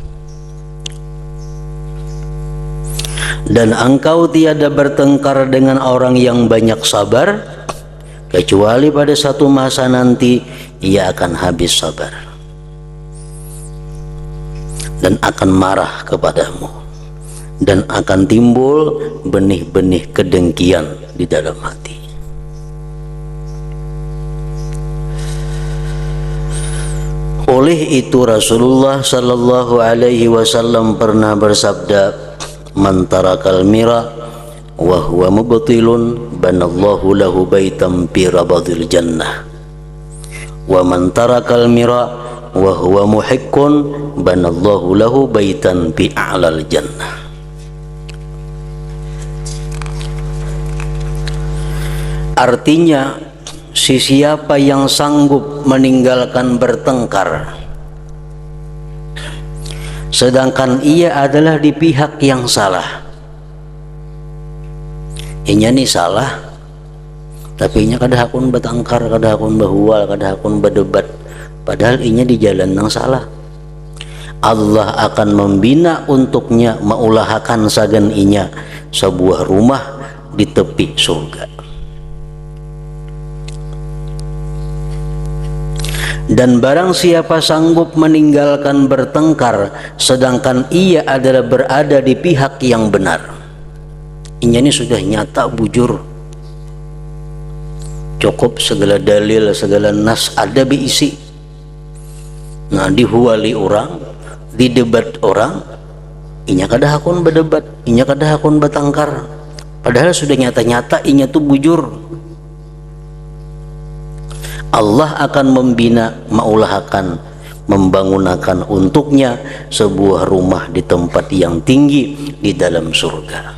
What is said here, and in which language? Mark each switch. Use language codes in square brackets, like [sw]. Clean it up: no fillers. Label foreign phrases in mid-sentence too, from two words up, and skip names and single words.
[id] Dan engkau tiada bertengkar dengan orang yang banyak sabar kecuali pada satu masa nanti ia akan habis sabar dan akan marah kepadamu, dan akan timbul benih-benih kedengkian di dalam hati. Oleh itu Rasulullah [ar] صلى الله عليه وسلم [id] pernah bersabda, [ar] "من ترك المراء وهو مبطل بنى الله له بيتا في ربض الجنة. ومن ترك المراء وهو محق بنى الله له بيتا في أعلى الجنة." [id] Artinya, siapa yang sanggup meninggalkan bertengkar sedangkan ia adalah di pihak yang salah, [bjn] inya nih salah tapi inya kada hakun bertengkar, kada hakun bahwal, kada hakun berdebat, padahal inya di jalan yang salah, [id] Allah akan membina untuknya, [bjn] maulahakan sagan inya sebuah rumah di tepi surga. [id] Dan barang siapa sanggup meninggalkan bertengkar sedangkan ia adalah berada di pihak yang benar, [bjn] ini sudah nyata bujur, [id] cukup segala dalil segala nas ada diisi. [bjn] Nah dihuali orang, di debat orang, inya kada hakun berdebat, inya kada hakun bertengkar, padahal sudah nyata-nyata inya tuh bujur. [id] Allah akan membina, [bjn] maulahakan, membangunakan [id] untuknya sebuah rumah di tempat yang tinggi di dalam surga.